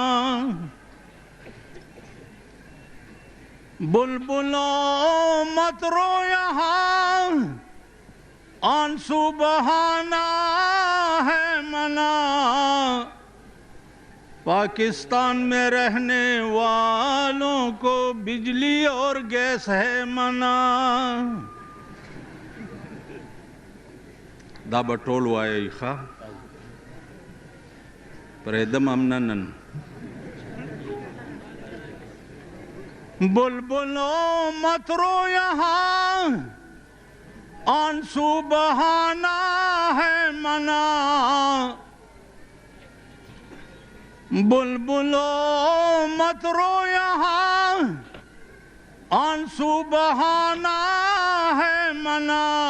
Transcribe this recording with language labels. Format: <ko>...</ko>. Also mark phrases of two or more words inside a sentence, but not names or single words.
<ur>بلبلو مت رو یہاں آنسو بہانا ہے منع. پاکستان میں رہنے والوں کو بجلی اور گیس ہے منع.</ur> <ps>دا بټول وایي ښه پرېږدم امننن</ps> <ur>بلبلو مت رو یہاں آنسو بہانا ہے منع. بلبلو مت رو یہاں آنسو بہانا ہے منع.</ur>